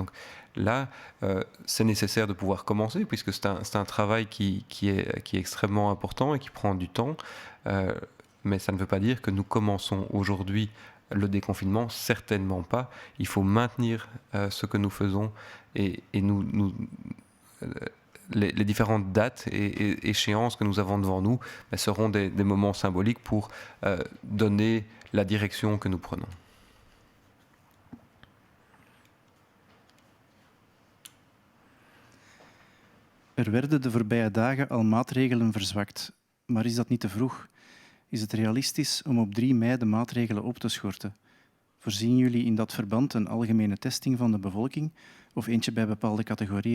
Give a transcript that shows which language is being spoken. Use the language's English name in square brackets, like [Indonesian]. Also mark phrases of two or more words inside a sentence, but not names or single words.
[French] Donc là, c'est nécessaire de pouvoir commencer, puisque c'est un travail qui est extrêmement important et qui prend du temps, mais ça ne veut pas dire que nous commençons aujourd'hui le déconfinement, certainement pas. Il faut maintenir ce que nous faisons et les différentes dates et échéances que nous avons devant nous seront des moments symboliques pour donner la direction que nous prenons. [Dutch] werden de voorbije dagen al maatregelen verzwakt. Maar is dat niet te vroeg? Is het realistisch om op 3 mei de maatregelen op te schorten? Voorzien jullie in dat verband een algemene testing van de bevolking of eentje bij bepaalde categorieën?